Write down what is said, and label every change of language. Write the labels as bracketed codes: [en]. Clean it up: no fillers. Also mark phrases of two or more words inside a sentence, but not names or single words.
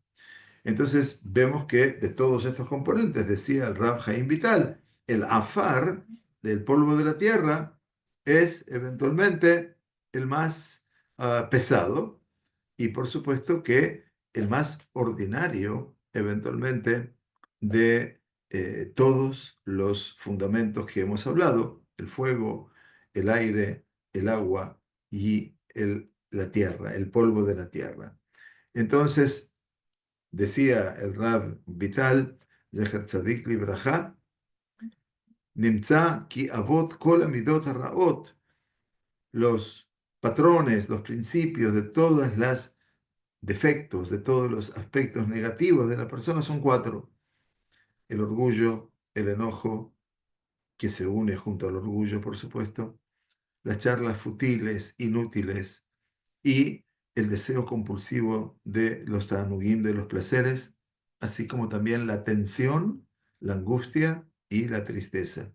[es] Entonces vemos que de todos estos componentes, decía el Rab Haim Vital, el afar del polvo de la tierra es eventualmente el más pesado, y por supuesto que el más ordinario eventualmente de todos los fundamentos que hemos hablado: el fuego, el aire, el agua y la tierra, el polvo de la tierra. Entonces, decía el Rab Vital, [he] זכר צדיק לברכה, נמצא כי אבות כל המידות הרעות, [es] los patrones, los principios de todas las defectos, de todos los aspectos negativos de la persona son 4: el orgullo, el enojo, que se une junto al orgullo, por supuesto, las charlas futiles, inútiles, y el deseo compulsivo de los tanugim, de los placeres, así como también la tensión la angustia y la tristeza.